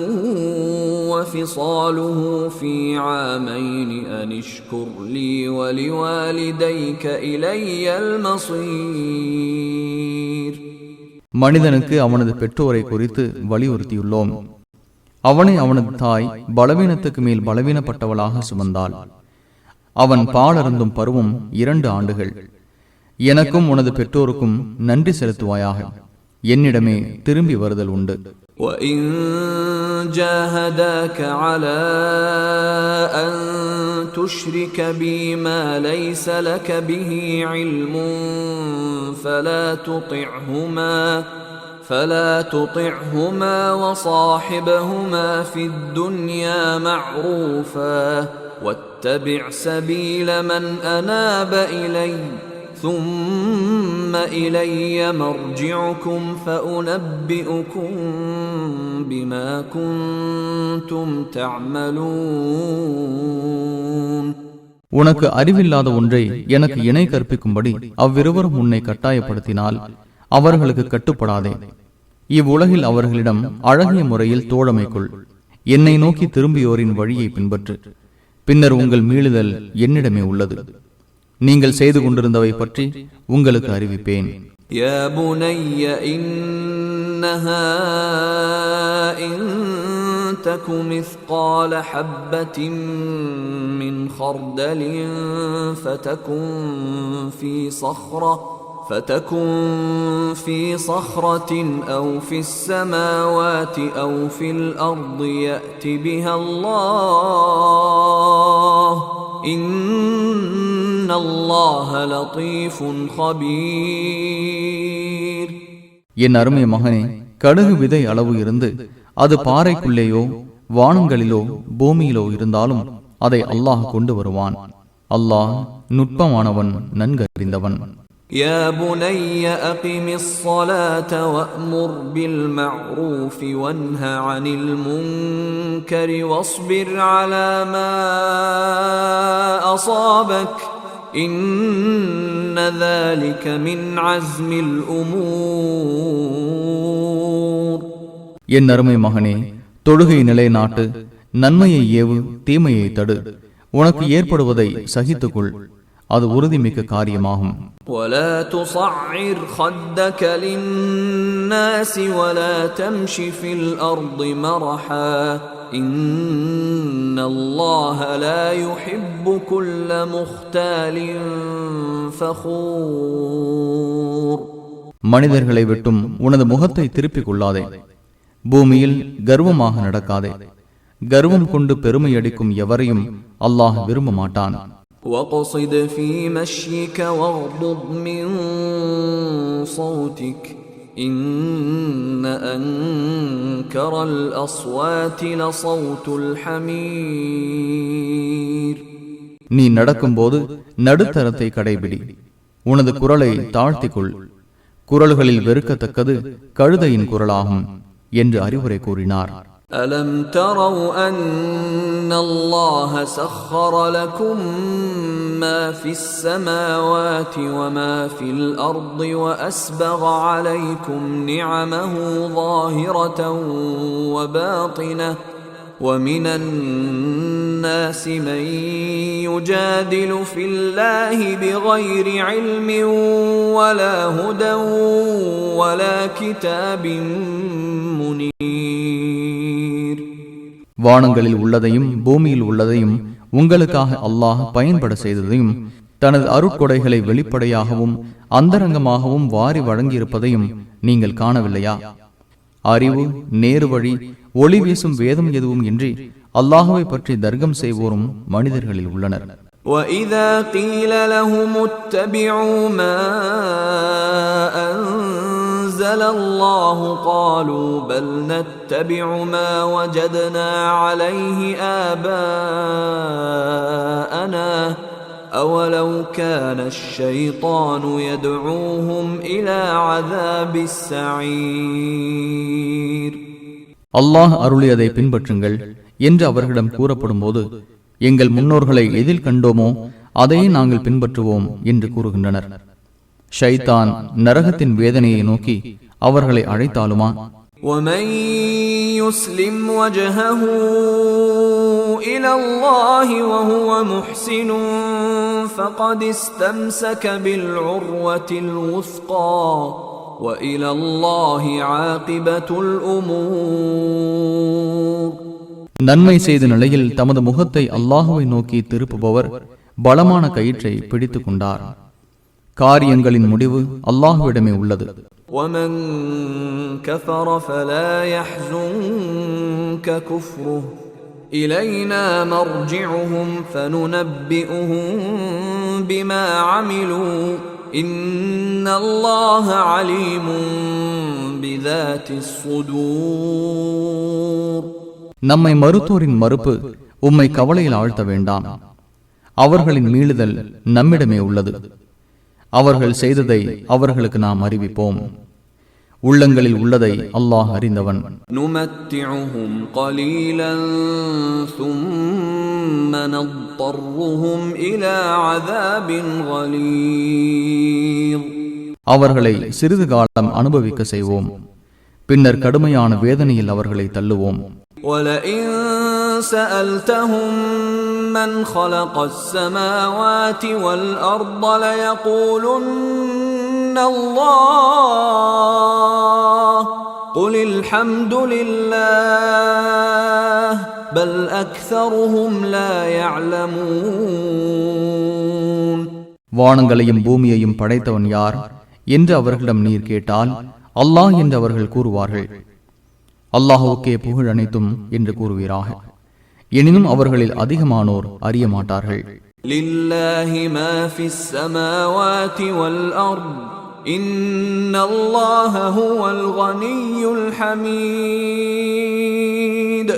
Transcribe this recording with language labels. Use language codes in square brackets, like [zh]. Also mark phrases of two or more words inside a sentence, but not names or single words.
[ar] وفصاله في عامين أن اشكر لي ولوالديك إلي المصير. [ta] மனிதனுக்கு அவனது பெற்றோரை குறித்து வலியுறுத்தியுள்ளோம். அவனை அவனது தாய் பலவீனத்துக்கு மேல் பலவீனப்பட்டவளாக சுமந்தாள். அவன் பாலருந்தும் பருவம் 2 ஆண்டுகள். எனக்கும் உனது பெற்றோருக்கும் நன்றி செலுத்துவாயாக, என்னிடமே திரும்பி வருதல் உண்டு. [ar] وَإِن جَاهَدَاكَ عَلَى أَن تُشْرِكَ بِي مَا لَيْسَ لَكَ بِهِ عِلْمٌ فَلَا تُطِعْهُمَا وَصَاحِبْهُمَا فِي الدُّنْيَا مَعْرُوفًا وَاتَّبِعْ سَبِيلَ مَنْ أَنَابَ إِلَيَّ ثُمَّ إِلَيَّ مَرْجِعُكُمْ فَأُنَبِّئُكُم بِمَا كُنتُمْ تَعْمَلُونَ. [ta] உனக்கு அறிவில்லாத ஒன்றை எனக்கு இணை கற்பிக்கும்படி அவ்விருவரும் உன்னை கட்டாயப்படுத்தினால் அவர்களுக்கு கட்டுப்படாதே. இவ்வுலகில் அவர்களிடம் அழகிய முறையில் தோழமைக்குள் என்னை நோக்கி திரும்பியோரின் வழியை பின்பற்று. பின்னர் உங்கள் மீளுதல் என்னிடமே உள்ளது. நீங்கள் செய்து கொண்டிருந்தவை பற்றி உங்களுக்கு அறிவிப்பேன். [ar] يا بني إنها إن تك مثقال حبة من خردل فتكن في صخرة أو في السماوات أو في الأرض يأت بها الله إن الله لطيف خبير. [ta] என் அருமை மகனே, கடுகு விதை அளவு இருந்து அது பாறைக்குள்ளேயோ வானங்களிலோ பூமியிலோ இருந்தாலும் அதை அல்லாஹ் கொண்டு வருவான். அல்லாஹ் நுட்பமானவன், நன்கறிந்தவன். [ar] يا بني أقم الصلاة وأمر بالمعروف وانه عن المنكر واصبر على ما أصابك إن ذلك من عزم الأمور. [ta] என் அருமை மகனே, தொழுகை நிலைநாட்டு, நன்மையை ஏவு, தீமையை தடு, உனக்கு ஏற்படுவதை சகித்துக்கொள், அது உறுதிமிக்க காரியமாகும். [ar] ولا تصعر خدك للناس ولا تمش في الأرض مرحا إن الله لا يحب كل مختال فخور. [ta] மனிதர்களை விட்டும் உனது முகத்தை திருப்பிக் கொள்ளாதே, பூமியில் கர்வமாக நடக்காதே. கர்வம் கொண்டு பெருமையடிக்கும் எவரையும் அல்லாஹ் விரும்ப மாட்டான். [ar] وَاقْصِدْ فِي مَشْيِكَ وَاغْضُضْ مِنْ صَوْتِكَ إِنَّ أَنْكَرَ الْأَصْوَاتِ لَصَوْتُ الْحَمِيرِ. [ta] நீ நடக்கும்போது நடுத்தரத்தை கடைபிடி, உனது குரலை தாழ்த்திக்கொள், குரல்களில் வெறுக்கத்தக்கது கழுதையின் குரலாகும் என்று அறிவுரை கூறினார். [ar] أَلَمْ تَرَوْا أَنَّ اللَّهَ سَخَّرَ لَكُم مَّا فِي السَّمَاوَاتِ وَمَا فِي الْأَرْضِ وَأَسْبَغَ عَلَيْكُمْ نِعَمَهُ ظَاهِرَةً وَبَاطِنَةً وَمِنَ النَّاسِ مَن يُجَادِلُ فِي اللَّهِ بِغَيْرِ عِلْمٍ وَلَا هُدًى وَلَا كِتَابٍ مُنِيرٍ. [ta] வானங்களில் உள்ளதையும் பூமியில் உள்ளதையும் உங்களுக்காக அல்லாஹ் பயன்பட செய்ததையும் தனது அருட்கொடைகளை வெளிப்படையாகவும் அந்தரங்கமாகவும் வாரி வழங்கியிருப்பதையும் நீங்கள் காணவில்லையா? அறிவு, நேரு வழி, ஒளி வீசும் வேதம் எதுவும் இன்றி அல்லாஹுவை பற்றி தர்க்கம் செய்வோரும் மனிதர்களில் உள்ளனர். [ar] وَإِذَا قِيلَ لَهُمُ اتَّبِعُوا مَا أَنزَلَ اللَّهُ قَالُوا بَلْ نَتَّبِعُ مَا وَجَدْنَا عَلَيْهِ آبَاءَنَا أَوَلَوْ كَانَ الشَّيْطَانُ يَدْعُوهُمْ إِلَى عَذَابِ السَّعِيرِ. [ta] அல்லாஹ் அருளியதை பின்பற்றுங்கள் என்று அவர்களிடம் கூறப்படும் போது, எங்கள் முன்னோர்களை எதில் கண்டோமோ அதையே நாங்கள் பின்பற்றுவோம் என்று கூறுகின்றனர். ஷைத்தான் நரகத்தின் வேதனையை நோக்கி அவர்களை அழைத்தாலுமா? [ar] وَمَن يُسْلِمْ وَجْهَهُ إِلَى اللَّهِ وَهُوَ مُحْسِنٌ فَقَدِ اسْتَمْسَكَ بِالْعُرْوَةِ الْوُثْقَى وَإِلَى اللَّهِ عَاقِبَةُ الْأُمُورِ. [ta] நன்மை செய்த நிலையில் தமது முகத்தை அல்லாஹுவை நோக்கி திருப்புபவர் பலமான கயிற்றை பிடித்துக் கொண்டார். காரியங்களின் முடிவு அல்லாஹுவிடமே உள்ளது. [ar] وَمَن كَفَرَ فَلَا يَحْزُنكَ كُفْرُهُ إِلَيْنَا مَرْجِعُهُمْ فَنُنَبِّئُهُم بِمَا عَمِلُوا إِنَّ اللَّهَ عَلِيمٌ بِذَاتِ الصُّدُورِ. [ta] நம்மை மறுத்தோரின் மறுப்பு உம்மை கவலையில் ஆழ்த்த வேண்டாம். அவர்களின் மீளுதல் நம்மிடமே உள்ளது. அவர்கள் செய்ததை அவர்களுக்கு நாம் அறிவிப்போம். உள்ளங்களில் உள்ளதை அல்லாஹ் அறிந்தவன். [ar] نمتعهم قليلا ثم نضطرهم إلى عذاب غليظ. [ta] அவர்களை சிறிது காலம் அனுபவிக்க செய்வோம், பின்னர் கடுமையான வேதனையில் அவர்களை தள்ளுவோம். [ar] وَلَئِن سَأَلْتَهُم مَّنْ خَلَقَ السَّمَاوَاتِ وَالْأَرْضَ لَيَقُولُنَّ اللَّهُ قُلِ الْحَمْدُ لِلَّهِ بَلْ أَكْثَرُهُمْ لَا يَعْلَمُونَ. [ta] வானங்களையும் பூமியையும் படைத்தவன் யார் என்று அவர்களிடம் நீர் கேட்டால் அல்லாஹ் என்று அவர்கள் கூறுவார்கள். அல்லாஹுக்கே புகழ் அனைத்தும் என்று கூறுவீராக. எனினும் அவர்களில் அதிகமானோர் அறிய மாட்டார்கள். [ar] لله ما في السماوات والأرض إن الله هو الغني الحميد.